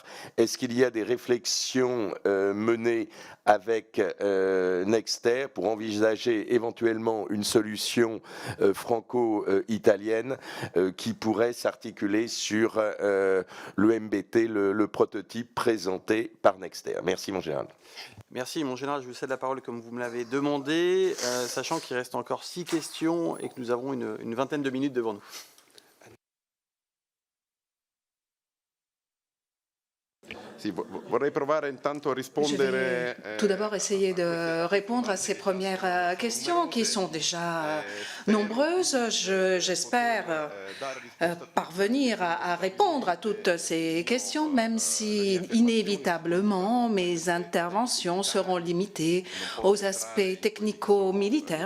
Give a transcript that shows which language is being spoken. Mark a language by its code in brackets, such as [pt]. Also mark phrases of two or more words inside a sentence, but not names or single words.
[fr] Est-ce qu'il y a des réflexions menées avec Nexter pour envisager éventuellement une solution franco-italienne qui pourrait s'articuler sur le MBT, le prototype présenté par Nexter? Merci, mon général. Merci, mon général. Je vous cède la parole comme vous me l'avez demandé, sachant qu'il reste encore 6 questions et que nous avons une vingtaine de minutes devant nous. [it] Sì, vorrei provare intanto a [fr] Je [it] rispondere. [fr] vais tout d'abord essayer de répondre à ces premières questions qui sont déjà nombreuses. J'espère parvenir à répondre à toutes ces questions, même si inévitablement mes interventions seront limitées aux aspects technico-militaires.